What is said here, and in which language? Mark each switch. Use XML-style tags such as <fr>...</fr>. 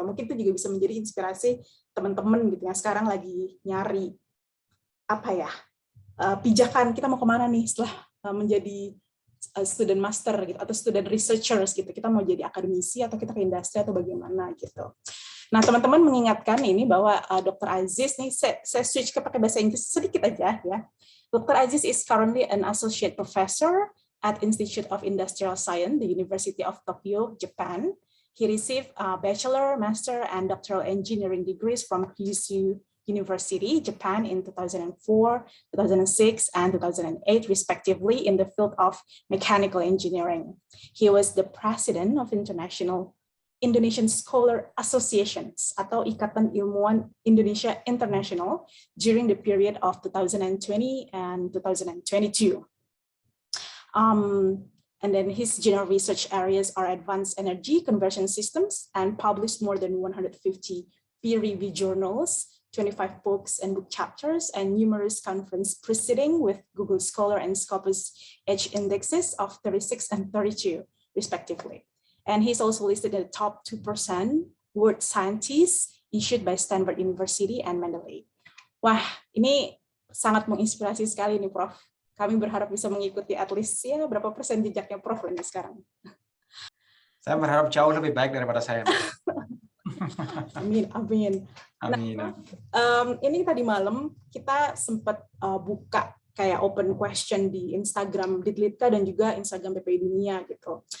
<id>Mungkin itu juga bisa menjadi inspirasi teman-teman gitu yang sekarang lagi nyari apa ya pijakan kita mau kemana nih setelah menjadi student master gitu atau student researchers gitu. Kita mau jadi akademisi atau kita ke industri atau bagaimana gitu. Nah, teman-teman mengingatkan ini bahwa Dr. Aziz, nih saya switch ke pakai bahasa Inggris sedikit aja ya. Dr.</id> <en>Aziz is currently an associate professor at Institute of Industrial Science, the University of Tokyo, Japan. He received bachelor, master, and doctoral engineering degrees from Kyushu University, Japan in 2004, 2006, and 2008, respectively, in the field of mechanical engineering. He was the president of Indonesian Scholar Associations</en> <id>atau</id> <en>Ikatan Ilmuwan Indonesia International during the period of 2020 and 2022. And then his general research areas are advanced energy conversion systems and published more than 150 peer-reviewed journals, 25 books and book chapters, and numerous conference proceedings with Google Scholar and Scopus Edge indexes of 36 and 32, respectively. And he's also listed in the top 2% world scientists issued by Stanford University and Mendeley.</en> <id>Wah, ini sangat menginspirasi sekali nih, Prof. Kami berharap bisa mengikuti</id> <en>at least</en> <id>ya berapa persen jejaknya Prof ini sekarang. Saya berharap jauh lebih baik daripada saya. Amin, amin. Amin. Nah, ini tadi malam kita sempat buka kayak open question di Instagram Ditlita dan juga Instagram PPI Dunia gitu.</id>